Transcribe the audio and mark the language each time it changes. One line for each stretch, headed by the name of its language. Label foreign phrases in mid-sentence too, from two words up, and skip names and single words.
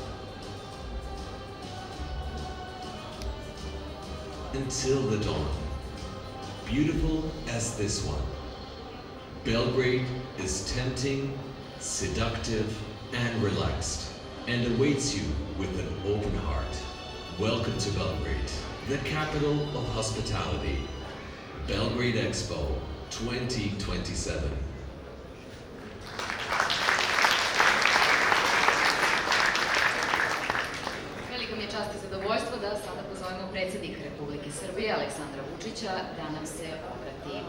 English: Until the dawn, beautiful as this one. Belgrade is tempting, seductive, and relaxed, and awaits you with an open heart. Welcome to Belgrade, the capital of hospitality. Belgrade Expo 2027.
Serbian: Veliko mi je čast i zadovoljstvo da sada pozovemo predsjednika Republike Srbije, Aleksandra Vučića, da nam se obrati.